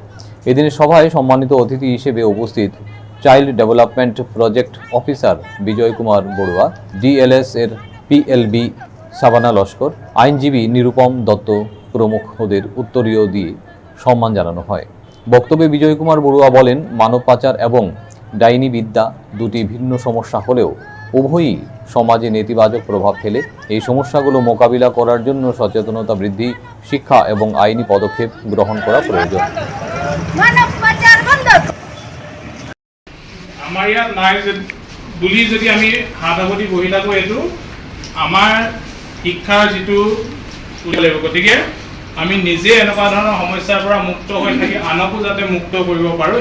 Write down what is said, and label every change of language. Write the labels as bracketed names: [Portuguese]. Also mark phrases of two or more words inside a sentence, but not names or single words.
[Bangla] এদিনের সভায় সম্মানিত অতিথি হিসেবে উপস্থিত চাইল্ড ডেভেলপমেন্ট প্রজেক্ট অফিসার বিজয় কুমার বড়ুয়া, ডিএলএস এর পিএলবি সাবানা লস্কর, আইনজীবী নিরুপম দত্ত প্রমুখদের উত্তরীয় দিয়ে সম্মান জানানো হয়। বক্তব্যে বিজয় কুমার বড়ুয়া বলেন, মানব পাচার এবং ডাইনি বিদ্যা দুটি ভিন্ন সমস্যা হলেও উভয়ই সমাজে নেতিবাচক প্রভাব ফেলে। এই সমস্যাগুলো মোকাবিলা করার জন্য সচেতনতা বৃদ্ধি, শিক্ষা এবং আইনি পদক্ষেপ গ্রহণ করা প্রয়োজন। [Assamese] আমাৰ ইয়াত নাই বুলি যদি আমি হাত সাৱটি বহি থাকোঁ, এইটো আমাৰ শিক্ষাৰ যিটো লাগিব। গতিকে আমি নিজে এনেকুৱা ধৰণৰ সমস্যাৰ পৰা মুক্ত হৈ থাকি আনকো যাতে মুক্ত কৰিব পাৰোঁ।